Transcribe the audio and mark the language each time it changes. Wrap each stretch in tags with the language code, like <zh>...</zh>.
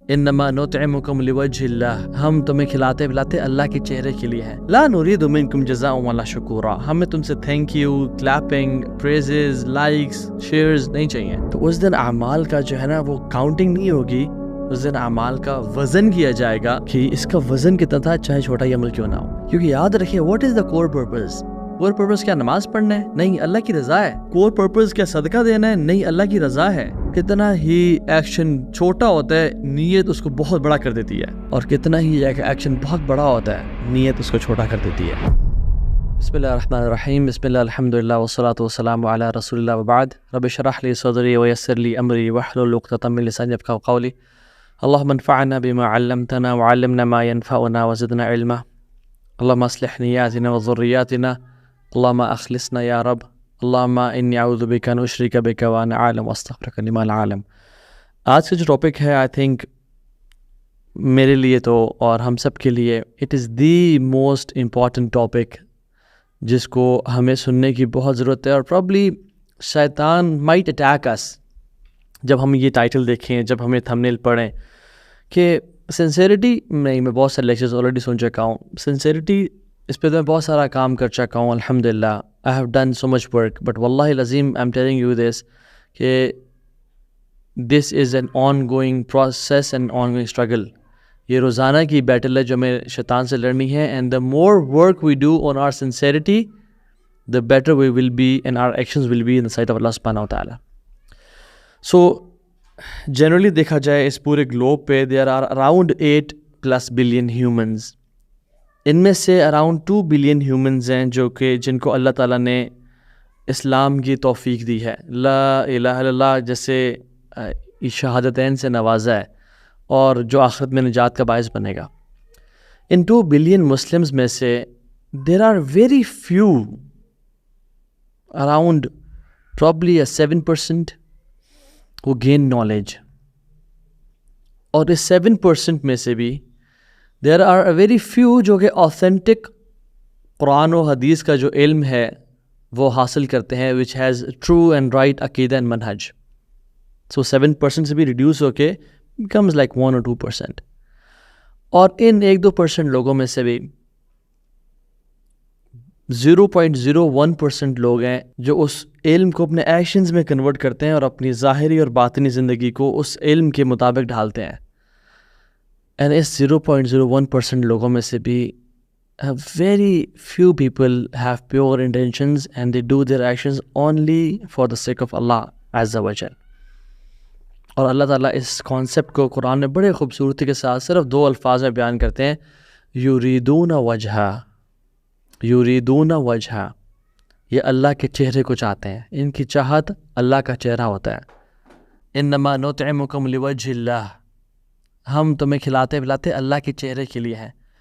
<ar>انما نطعمکم لوجہ اللہ،</ar> <ur>ہم تمہیں کھلاتے پلاتے اللہ کے چہرے کے لیے ہیں.</ur> <ar>لا نرید منکم جزاء ولا شکورا،</ar> <ur>ہمیں تم سے</ur> <en>thank you, clapping, praises, likes, shares</en> <ur>نہیں چاہیے. تو اس دن اعمال کا جو ہے نا وہ کاؤنٹنگ نہیں ہوگی، اس دن اعمال کا وزن کیا جائے گا کہ اس کا وزن کتنا تھا، چاہے چھوٹا ہی عمل کیوں نہ ہو. کیونکہ یاد رکھیں</ur> <en>What is the core purpose.</en> <ur>Cover purpose کیا نماز پڑھنا ہے؟ نہیں، اللہ کی رضا ہے. کور پرپز کیا صدقہ دینا ہے؟ نہیں، اللہ کی رضا ہے. کتنا ہی ایکشن چھوٹا ہوتا ہے نیت اس کو بہت بڑا کر دیتی ہے، اور کتنا ہی ایکشن بہت بڑا ہوتا ہے نیت اس کو چھوٹا کر دیتی ہے.</ur> <ar>بسم اللہ الرحمن الرحیم، بسم اللہ الحمدللہ والصلاۃ والسلام علی رسول اللہ وبعد. رب اشرح لی صدری ویسر لی امری واحلل عقدۃ من لسانی یفقهوا قولی. اللهم انفعنا بما علمتنا وعلمنا ما ينفعنا وزدنا علما. اللهم اصلح نياتنا وذرياتنا. اللهم اخلصنا يا رب. اللهم انی اعوذ بک ان اشرک بک وانا اعلم واستغفرک لما لا اعلم.</ar> <ur>آج کا جو ٹاپک ہے</ur> <en>I think</en> <ur>میرے لیے تو اور ہم سب کے لیے</ur> <en>it is the most important topic</en> <ur>جس کو ہمیں سننے کی بہت ضرورت ہے. اور</ur> <en>probably شیطان might attack اس</en> <ur>جب ہم یہ ٹائٹل دیکھیں، جب ہمیں تھمبنیل پڑھیں کہ سنسیریٹی. نہیں، میں بہت سارے لیکچرز آلریڈی سن چکا ہوں. سنسیریٹی اس پہ تو میں بہت سارا کام کر چکا ہوں الحمدللہ.</ur> <en>I have done so much work, but</en> <ar>واللہ العظیم</ar> <en>I am telling you this کہ this is an ongoing process and ongoing struggle.</en> <ur>یہ روزانہ کی بیٹل ہے جو ہمیں شیطان سے لڑنی ہے.</ur> <en>And the more work we do on our sincerity the better we will be and our actions will be in the sight of Allah subhanahu wa ta'ala. So generally</en> <ur>دیکھا جائے اس پورے گلوب پہ</ur> <en>there are around 8+ billion humans.</en> <ur>ان میں سے</ur> <en>around 2 billion humans</en> <ur>ہیں جو کہ جن کو اللہ تعالیٰ نے اسلام کی توفیق دی ہے،</ur> <ar>لا الہ الا اللہ</ar> <ur>جیسے شہادتین سے نوازا ہے، اور جو آخرت میں نجات کا باعث بنے گا. ان 2 billion Muslims میں سے</ur> <en>there are very few, around probably a 7% who gain knowledge.</en> <ur>اور اس 7% میں سے بھی</ur> <en>there are a very few</en> <ur>جو کہ authentic قرآن و حدیث کا جو علم ہے وہ حاصل کرتے ہیں</ur> <en>which has true and right</en> <ur>عقیدہ and منہج.</ur> <en>So 7%</en> <ur>سے بھی ریڈیوس ہو کے</ur> <en>becomes like 1 or 2%.</en> <ur>اور ان 1-2% لوگوں میں سے بھی 0.01% لوگ ہیں جو اس علم کو اپنے ایکشنز میں کنورٹ کرتے ہیں اور اپنی ظاہری اور باطنی زندگی کو اس علم کے مطابق ڈھالتے ہیں. اینڈ اس 0.01% لوگوں میں سے بھی</ur> <en>very few people have pure intentions and they do their actions only for the sake of Allah Azza wa Jal.</en> <ur>اور اللہ تعالیٰ اس کانسیپٹ کو قرآن میں بڑے خوبصورتی کے ساتھ صرف 2 الفاظ میں بیان کرتے ہیں،</ur> <ar>یریدون وجہا. یریدون وجہا،</ar> <ur>یہ اللہ کے چہرے کو چاہتے ہیں، ان کی چاہت اللہ کا چہرہ ہوتا ہے.</ur> <ar>انما نطعمکم لوجہ اللہ،</ar> <ur>ہم تمہیں کھلاتے پلاتے اللہ کے چہرے کے لیے ہیں.</ur>